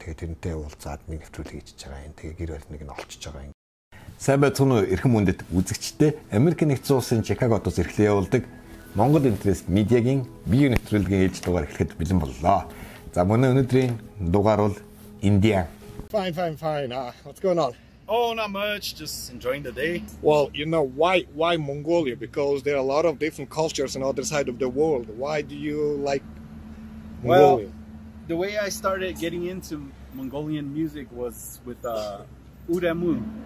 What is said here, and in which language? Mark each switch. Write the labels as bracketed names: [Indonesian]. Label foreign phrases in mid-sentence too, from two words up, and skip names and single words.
[Mongolian] Тэгээ тэрнтэй уулзаад нэг нэвтрүүлэг хийж байгаа юм. Тэгээ гэр барь нэг нь олчиж байгаа юм. Сайн байцгаана уу эрхэм хүндэт үзэгчтэй. Америк нэгдсэн улсын Чикагодоос эрхлэн явуулдаг Монгол интернет медиагийн бие нэвтрүүлгийн ээлж дугаар эхлэхэд бэлэн боллоо. За манай өнөөдрийн дугаар бол Индия. [English] Fine. What's going on? Oh, not much. Just enjoying the day. Well, you know, why Mongolia? Because there are a lot of different cultures on the other side of the world. Why do you like Mongolia? Well, the way I started getting into Mongolian music was with Uramu.